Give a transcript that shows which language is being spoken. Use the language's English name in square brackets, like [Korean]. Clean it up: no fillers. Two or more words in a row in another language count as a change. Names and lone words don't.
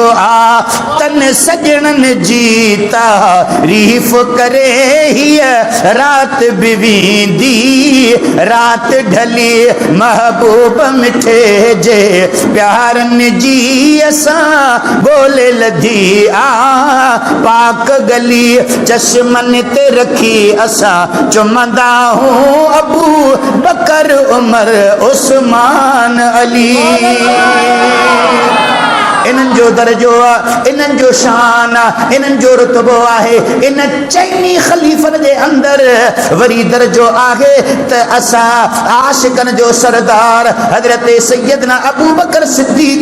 [Sindhi] आ तन सजणन जीता रीफ करे ही रात बिवींदी रात ढली महबूब मिठे जे प्यारन जी असां बोले लधी आ पाक गली चश्मन ते रखी असां चुमंदा हूं अबू बकर उमर उस्मान अली इन्हनि जो दर्जो आहे इन्हनि जो शान आहे इन्हनि जो रुतबो आहे इन चइनी ख़लीफ़नि जे अंदर वरी दर्जो आहे त असां आशिक़नि जो सरदार हज़रत सैयदना अबू बकर सिद्दीक़